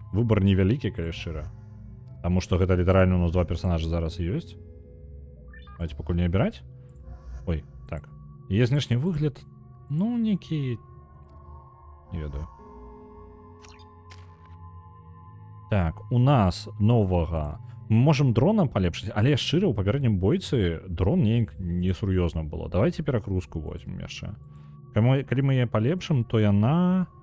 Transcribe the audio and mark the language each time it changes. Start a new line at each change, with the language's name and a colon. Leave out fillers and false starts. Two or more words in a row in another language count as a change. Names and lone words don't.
Belarusian: Выбар невялікі, калі шчыра. Таму што гэта літаральна у нас два персонажа зараз ёсць. Давайте пакуль не абіраць. Ой, так.
Ukrainian: Є знешні вигляд, ну, некий...
Belarusian: Не ведаю. Так, у нас новага.
Russian: Мы можем дрона полепшить,
Belarusian: але шчыра ў папярэднім бойцы дрон неяк несур'ёзна было. Давайте перагрузку возьмем яшчэ. Калі мы яе полепшым, то яна...